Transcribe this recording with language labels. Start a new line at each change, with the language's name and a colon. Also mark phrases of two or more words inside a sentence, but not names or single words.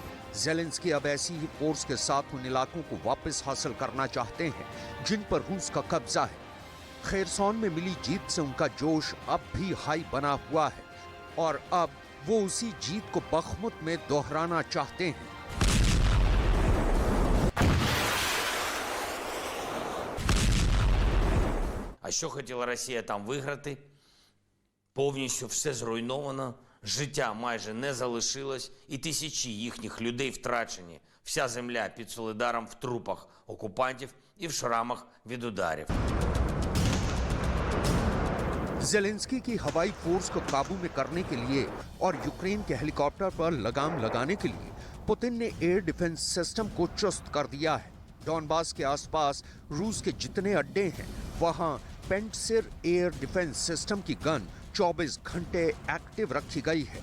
Hindi: ज़ेलेंस्की अब ऐसी ही फोर्स के साथ उन इलाकों को वापस हासिल करना चाहते हैं जिन पर रूस का कब्जा है। खेरसौन में मिली जीत से उनका जोश अब भी हाई बना हुआ है और अब वो उसी जीत को बख्मुत में दोहराना चाहते हैं।
Ukrainian: А що хотіла Росія там виграти? Повністю все зруйновано, життя майже не залишилось, і тисячі їхніх людей втрачені. Вся земля під Солидаром в трупах окупантів і в шрамах від ударів.
Hindi: ज़ेलेंस्की की हवाई फोर्स को काबू में करने के लिए और यूक्रेन के हेलीकॉप्टर पर लगाम लगाने के लिए पुतिन ने
English: air defense system
Hindi: को चुस्त कर दिया है। डॉनबास के आसपास रूस के जितने अड्डे हैं वहां पेंटसिर
English: air defense system
Hindi: की गन 24 घंटे एक्टिव रखी गई है।